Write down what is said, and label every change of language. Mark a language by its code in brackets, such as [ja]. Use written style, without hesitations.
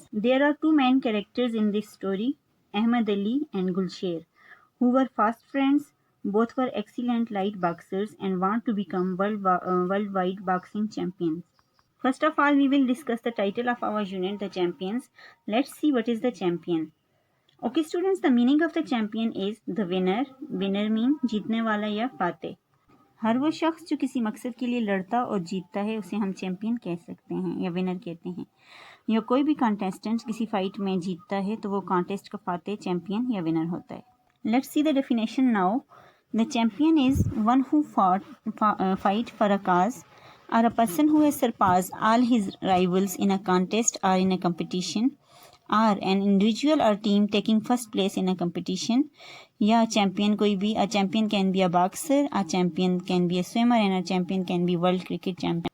[en] There are two main characters in this story, Ahmed Ali and Gulsher, who were fast friends. Both were excellent light boxers and want to become worldwide boxing champions. First of all, we will discuss the title of our unit, The Champions. Let's see what is the champion. Okay students, the meaning of the champion is the winner. Winner mean [hi] जीतने वाला या फाते. हर वो शख्स जो किसी मकसद के लिए लड़ता और जीतता है उसे हम चैम्पियन कह सकते हैं या विनर कहते हैं. या कोई भी कॉन्टेस्टेंट किसी फाइट में जीतता है तो वो कॉन्टेस्ट का फाते चैम्पियन या विनर होता है. [en] Let's see the definition now. The champion is one who fight for a cause or a person who has surpassed all his rivals in a contest or in a competition, or an individual or team taking first place in a competition. [hi] या [en] champion [hi] कोई भी, [en] a champion can be a boxer, a champion can be a swimmer, and a champion can be world cricket champion.